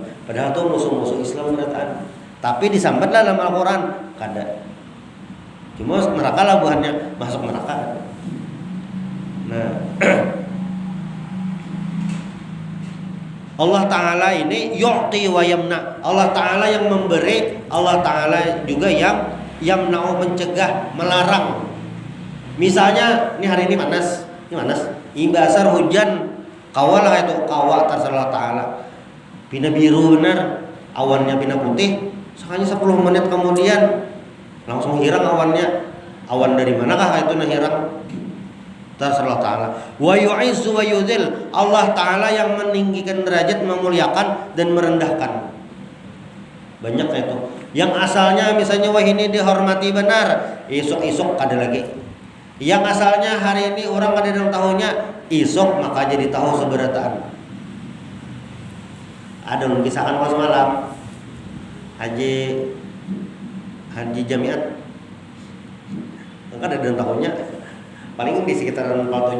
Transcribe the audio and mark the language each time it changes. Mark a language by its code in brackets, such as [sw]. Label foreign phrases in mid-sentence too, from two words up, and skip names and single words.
[bjn] Padahal tuh musuh-musuh Islam berataan. Tapi disambatlah dalam Al-Quran kada. Cuma neraka lah buahnya, masuk neraka. Nah, Allah Ta'ala ini [ar] يعطي ويمنع. [bjn] Allah Ta'ala yang memberi, Allah Ta'ala juga yang yamna'u mencegah, melarang. Misalnya, ini hari ini panas. Imbasar hujan, kawalah itu, kawa terserah Allah Ta'ala. Pina biru benar, awannya pina putih. Sekali 10 menit kemudian langsung hirang awannya. Awan dari manakah itu hirang? Terserah Ta'ala. [ar] ويعز ويذل. [bjn] Allah Ta'ala yang meninggikan derajat, memuliakan dan merendahkan. Banyak itu. Yang asalnya misalnya wah ini dihormati benar, esok kada lagi. Yang asalnya hari ini orang kada dalam tahunnya, esok maka jadi tahu seberataan. Ada kisahkan pas malam Haji Jamiat kan ada dalam tahunnya paling di sekitaran 47